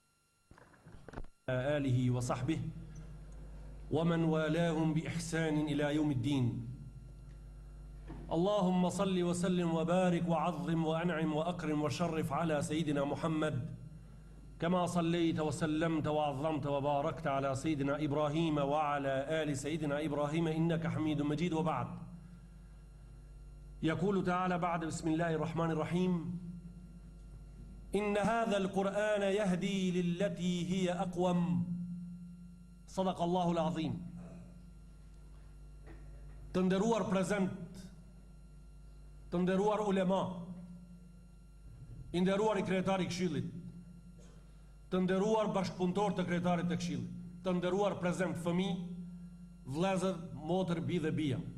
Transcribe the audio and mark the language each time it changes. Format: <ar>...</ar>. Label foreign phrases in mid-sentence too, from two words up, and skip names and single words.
<ar>آله وصحبه ومن والاهم بإحسان إلى يوم الدين اللهم صل وسلم وبارك وعظم وأنعم وأكرم وشرف على سيدنا محمد كما صليت وسلمت وعظمت وباركت على سيدنا إبراهيم وعلى آل سيدنا إبراهيم إنك حميد مجيد وبعد يقول تعالى بعد بسم الله الرحمن الرحيم إن هذا القرآن يهدي للتي هي أقوم صدق الله العظيم</ar> <sq>të nderuar prezent, të nderuar ulema, i nderuar i kryetari i Këshillit, të nderuar bashkëpunëtor të kryetarit të Këshillit, të nderuar prezent fëmijë, vëllezër, motër, bi dhe bija.</sq>